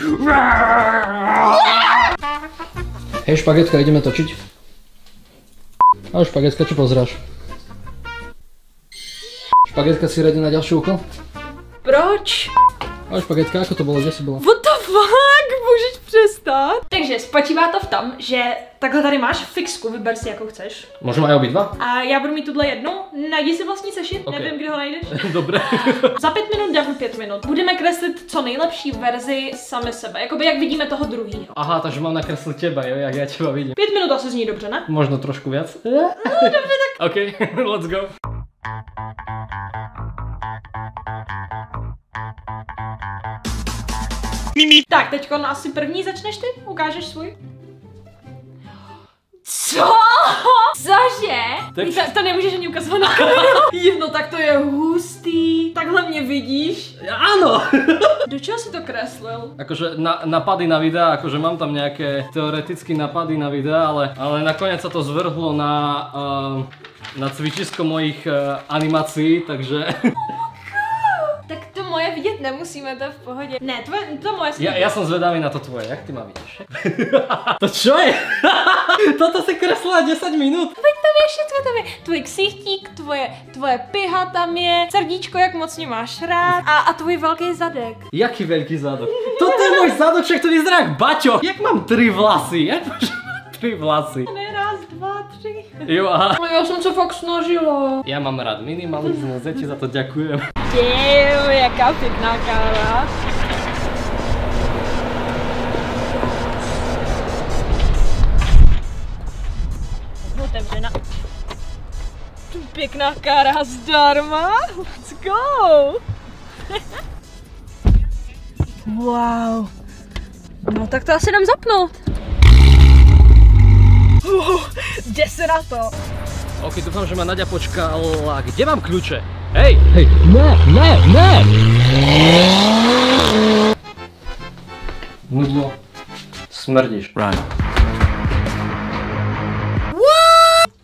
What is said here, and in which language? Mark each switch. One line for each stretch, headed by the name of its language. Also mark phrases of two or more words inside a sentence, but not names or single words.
Slovak: Hej, špagetka, ideme točiť. Ahoj, špagetka, čo pozráš? Špagetka, si ready na ďalší úkol?
Czech: Proč?
Slovak: Ahoj, špagetka, ako to bolo? Kde si bola?
English: What the fuck?
Czech: Můžeš přestat? Takže spočívá to v tom, že takhle tady máš fixku, vyber si jakou chceš.
Slovak: Môžem aj obidva?
Czech: A já budu mít tuhle jednu, najdi si vlastní sešit, Okay. nevím, kde ho najdeš.
Slovak: Dobre.
Czech: Za 5 minut dáme 5 minut. Budeme kreslit co nejlepší verzi sami sebe, jakoby jak vidíme toho druhýho.
Slovak: Aha, takže mám nakresliť teba, jo, jak ja teba vidím.
Czech: 5 minut asi zní dobře, ne?
Slovak: Možno trošku viac.
Czech: Dobře, tak.
English: OK, let's go.
Czech: Tak, teďko asi první začneš ty? Ukážeš svůj? Co? Cože? To nemůžeš ani ukazovat na kameru. No tak to je hustý. Takhle mě vidíš?
Slovak: Áno!
Czech: Do čeho si to kreslil?
Slovak: Akože napady na videa, akože mám tam nejaké teoretické napady na videa, ale nakoniec sa to zvrhlo na cvičisko mojich animácií, takže...
Czech: Tak to moje vidět nemusíme, to je v pohodě. Ne, to moje si...
Slovak: Ja som zvedavý na to tvoje, jak ty ma vidíš? To čo je? Toto si kreslila 10 minút. Veď tam je všetko, tam je
Czech: tvůj ksichtík, tvoje piha tam je, srdíčko, jak moc mě máš rád a tvůj velký zadek.
Slovak: Jaký veľký zadok? Toto je môj zadok, však to vyzerá jak baťo. Jak mám 3 vlasy? Jak môžem mať 3 vlasy?
Czech: Ne, raz, dva, tři. Jo, aha. No já jsem se fakt snažila.
Slovak: Ja mám rád minimalizmus, ja ti za to ďakujem.
Czech: Jaká pěkná káva. Otevřena. Pěkná kára zdarma.
English: Let's go. Wow.
Czech: No tak to asi jdem zapnout. Jde se na to.
Slovak: Ok, dúfam, že ma Naďa počkala. Kde mám kľúče? Hej! Hej, ne! Mudlo. Smrdíš.
English: Right. What?